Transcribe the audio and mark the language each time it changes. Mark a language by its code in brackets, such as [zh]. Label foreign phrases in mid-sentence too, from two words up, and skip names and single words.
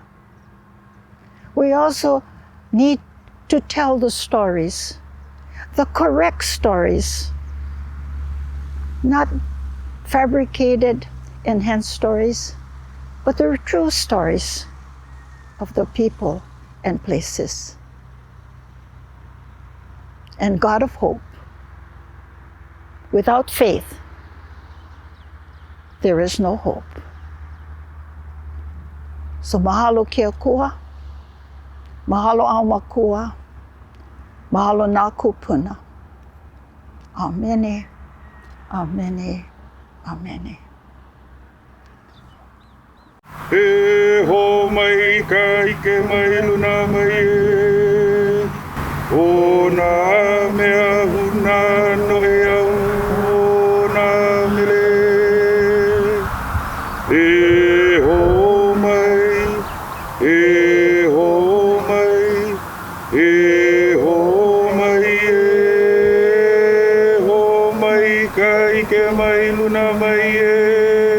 [en] We also need to tell the stories, the correct stories, not fabricated, enhanced stories, but the true stories of the people and places. And God of hope, without faith, there is no hope. [haw] So mahalo kia kua, mahalo au makua, mahalo nā kupuna. Amene, amene, amene. E ho mai ka ike mai luna mai e, o nā mea huna no e au, o nā mele. E ho mai, e ho mai, e ho ike mai luna mai e.